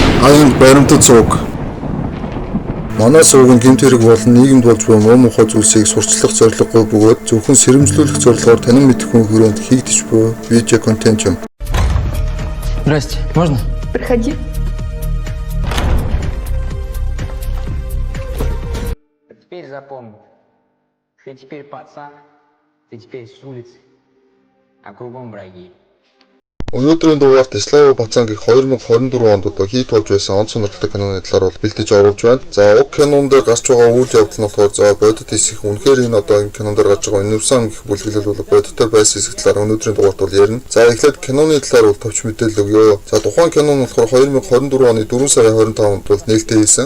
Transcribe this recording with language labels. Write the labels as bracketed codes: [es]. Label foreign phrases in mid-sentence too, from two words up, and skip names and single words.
[mn] Аянд баримтат сууг. Манай сууг нь гэмт хэрэг болон нийгэмд болж буй муу мухай зүйлсийг сурчлах зорилгогүй бөгөөд зөвхөн сэрэмжлүүлэх зорилгоор танин мэдэх хүн хүрээнд хийгдэж буй видео контент юм. [ru] Здрасте, можно? Проходи. Теперь запомни, ты теперь пацан, ты теперь с улицы, а кругом враги. [mn] Өнөөдрийн дугаарт Слава Бацан гэх 2024 онд одоо хийд болж байсан он сонирхолтой киноны талаар бол бэлдэж оруулж байна. За уг кинон дээр гарч байгаа үйл явдал нь болохоор за бодит хэсэг үнэхээр энэ одоо энэ кинон дээр гарч байгаа универсам гэх бүлэглэл бол бодиттой байсан хэсэг талаар өнөөдрийн дугаарт бол ярина. За эхлээд киноны талаар бол товч мэдээлэл өгье. За тухайн кинон нь болохоор 2024 оны 4 сарын 25-нд бол нээлттэй хийсэн.